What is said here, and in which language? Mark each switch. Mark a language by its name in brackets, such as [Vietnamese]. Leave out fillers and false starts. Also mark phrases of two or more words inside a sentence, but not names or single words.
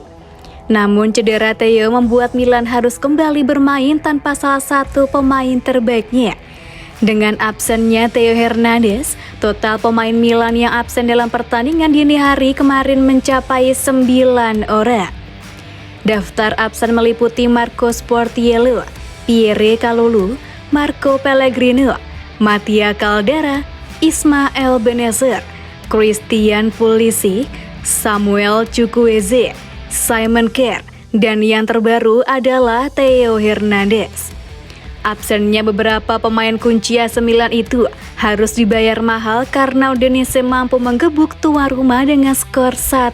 [Indonesian] Namun cedera Theo membuat Milan harus kembali bermain tanpa salah satu pemain terbaiknya. Dengan absennya Theo Hernandez, total pemain Milan yang absen dalam pertandingan dini hari kemarin mencapai 9 orang. Daftar absen meliputi Marco Sportiello, Pierre Kalulu, Marco Pellegrino, Mattia Caldera, Ismael Bennacer, Christian Pulisic, Samuel Chukwueze, Simon Kjær, dan yang terbaru adalah Theo Hernandez. Absennya beberapa pemain kunci AC Milan itu harus dibayar mahal karena Udinese mampu menggebuk tuan rumah dengan skor 1-0.